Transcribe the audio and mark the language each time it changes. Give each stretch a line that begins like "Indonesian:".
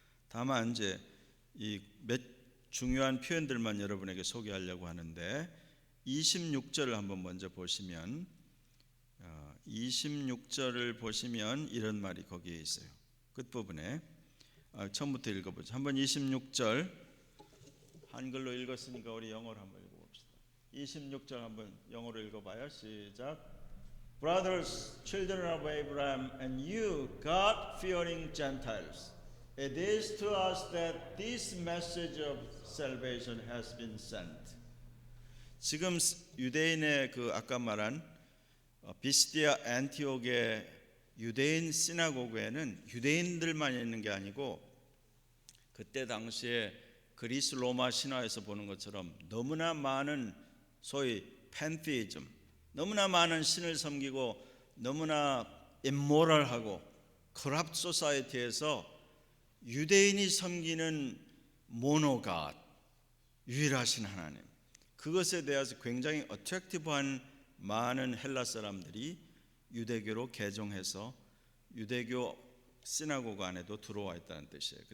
Korean: 다만 이제 이 몇 중요한 표현들만 여러분에게 소개하려고 하는데, 26절을 한번 먼저 보시면 26절을 보시면 이런 말이 거기에 있어요. 끝부분에 처음부터 읽어보죠. 한번 26절 한글로 읽었으니까 우리 영어로 한번 읽어봅시다. 26절 한번 영어로 읽어봐요. 시작.
English: Brothers, children of Abraham, and you, God-fearing Gentiles, it is to us that this message of salvation has been sent.
Korean: 지금 유대인의 그 아까 말한 비시디아 안티옥의 유대인 시나고그에는 유대인들만 있는 게 아니고 그때 당시에 그리스 로마 신화에서 보는 것처럼 너무나 많은 소위 팬티이즘, 너무나 많은 신을 섬기고 너무나 임모럴하고 커럽트 소사이티에서 유대인이 섬기는 모노갓, 유일하신 하나님, 그것에 대해서 굉장히 어트랙티브한 많은 헬라 사람들이 유대교로 개종해서 유대교 시나고그 안에도 들어와 있다는 뜻이에요.